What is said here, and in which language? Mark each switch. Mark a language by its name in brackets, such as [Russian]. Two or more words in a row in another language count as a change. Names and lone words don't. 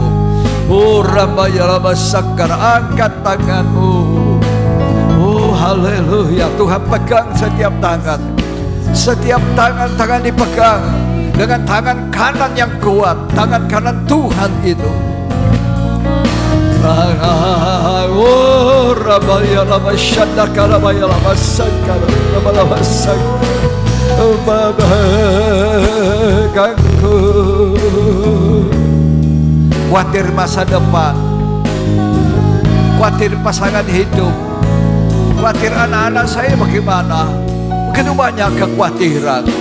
[Indonesian] Oh Ramaya Rama Sakar, angkat tanganmu. Oh haleluya. Tuhan pegang setiap tangan. Setiap tangan dipegang dengan tangan kanan yang kuat. Tangan kanan Tuhan itu. Oh Ramaya Rama Shandaka Ramaya Rama Sakar Rama Rama Sakar. Memegangku. Khawatir masa depan, khawatir pasangan hidup, khawatir anak-anak saya bagaimana. Begitu banyak kekhawatiran.